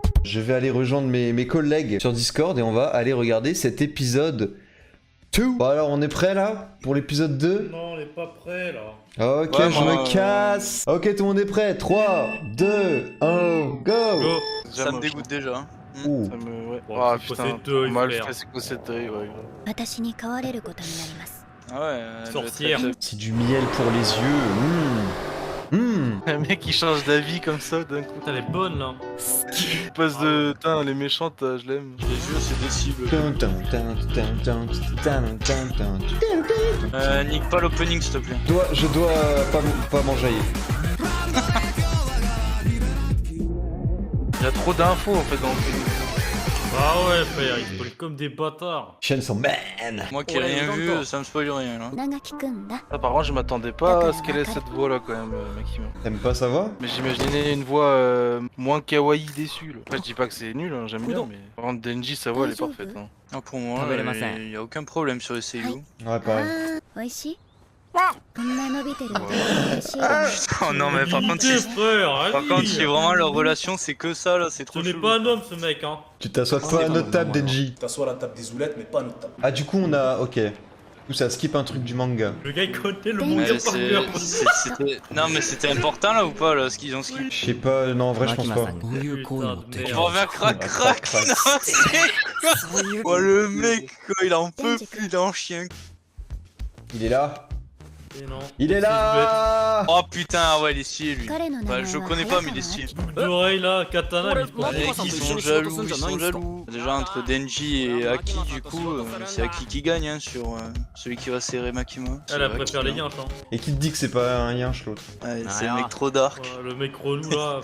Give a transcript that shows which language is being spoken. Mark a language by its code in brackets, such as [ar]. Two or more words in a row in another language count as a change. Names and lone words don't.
[fr] Je vais aller rejoindre mes collègues sur Discord et on va aller regarder cet épisode 2. Bon alors on est prêt là pour l'épisode 2? Non, on est pas prêt là. Ok, Ouais, je moi, me casse. Ok, tout le monde est prêt. 3, 2, 1, go. Go. Ça me dégoûte déjà. Ouh. Ça me... Ouais. Bon, Ah c'est putain, Cosette Deuil, mal frère. fait c'est Cosette Deuil, ouais. [ja] 私に飼われることになります [fr] Ah ouais, Sorcière. C'est du miel pour les yeux. Un mec qui change d'avis comme ça d'un coup. Putain, elle est bonne là. Il passe de... Putain, les méchantes, je l'aime. les yeux c'est des cibles. Nique pas l'opening s'il te plaît. Je dois pas m'enjailler. Il y a trop d'infos en fait dans le film. Ah ouais, frère, ils spoilent comme des bâtards. Chaîne sont man. Moi qui ai Ouais, rien dans le vu, temps. ça me spoil rien là. [ja] 長木くんだ [fr] Ah, par contre, je m'attendais pas à ce qu'elle ait cette voix là quand même, Makima. T'aimes pas ça va? Mais j'imaginais une voix moins kawaii déçue. Là. Après, je dis pas que c'est nul, hein, j'aime bien, mais par contre, Denji, sa voix elle est parfaite. Hein. Ah, pour moi, il y a aucun problème sur les seiyuu. Ouais, pareil. [ja] おいしいこんな伸びてるって嬉しい [fr] Oh non mais par contre, Limité, si... frère, par contre, si allez. vraiment leur relation c'est que ça là, c'est Ce trop n'est chelou. pas un homme ce mec, hein. Tu t'assois pas à notre table, Denji. T'assois à la table des oulettes, mais pas à notre table. Ah, du coup, on a. Ok. Du coup, ça skip un truc du manga. Le gars il connaît le Mais manga Mais par cœur. non mais c'était important là ou pas là ce qu'ils ont skip. Je sais pas, non, en vrai, je pense pas. Putain de merde. Je reviens crac crac. Non c'est... Oh le mec quoi, il en peut plus, il est en chien. Il est là. Et non. Il est là. Oh putain ouais il est stylé lui. [ja] 彼の名 [fr] Bah [ja] 前 [fr] je [ja] は [fr] connais pas mais il est stylé. Boucle d'oreille là, katana, mais Les mecs ils sont jaloux, ils sont jaloux. Déjà entre Denji et Aki du coup, c'est Aki qui gagne hein, sur celui qui va serrer Makima. Elle préfère les yinches, hein. Et qui te dit que c'est pas un yinche l'autre? Ouais, c'est le mec trop dark. Ouais, le mec relou là.